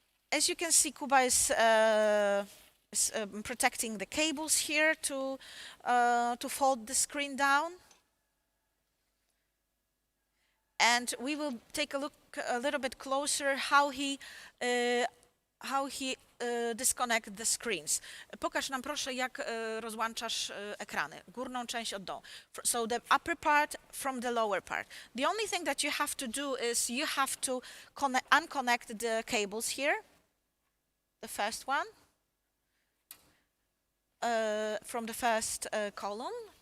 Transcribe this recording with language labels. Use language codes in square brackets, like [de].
[en] As you can see, Kuba is protecting the cables here to fold the screen down, and we will take a look a little bit closer how he disconnect the screens. [pl] Pokaż nam proszę, jak rozłączasz ekrany, górną część od dołu. [en] So the upper part from the lower part. The only thing that you have to do is you have to unconnect the cables here, the first one. From the first column.